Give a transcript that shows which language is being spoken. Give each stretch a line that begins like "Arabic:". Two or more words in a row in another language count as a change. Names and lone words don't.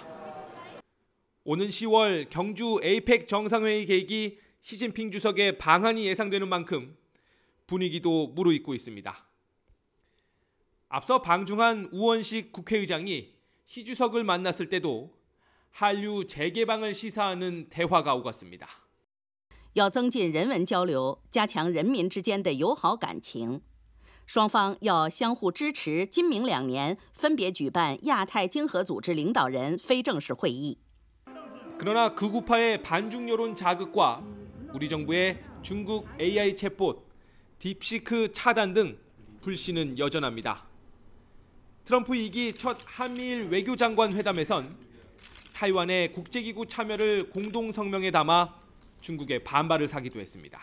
Korean: 오는 10월 경주 에이펙 정상회의 계획이 시진핑 주석의 방한이 예상되는 만큼 분위기도 무르익고 있습니다. 앞서 방중한 우원식 국회의장이 시 주석을 만났을 때도 한류 재개방을 시사하는 대화가 오갔습니다.
Chinese: 要增进人文交流，加强人民之间的友好感情。双方要相互支持，今明两年分别举办亚太经合组织领导人非正式会议。
Korean: 그러나 극우파의 반중 여론 자극과 우리 정부의 중국 AI 챗봇, 딥시크 차단 등 불씨는 여전합니다. 트럼프 2기 첫 한미일 외교장관 회담에선 타이완의 국제기구 참여를 공동성명에 담아 중국의 반발을 사기도 했습니다.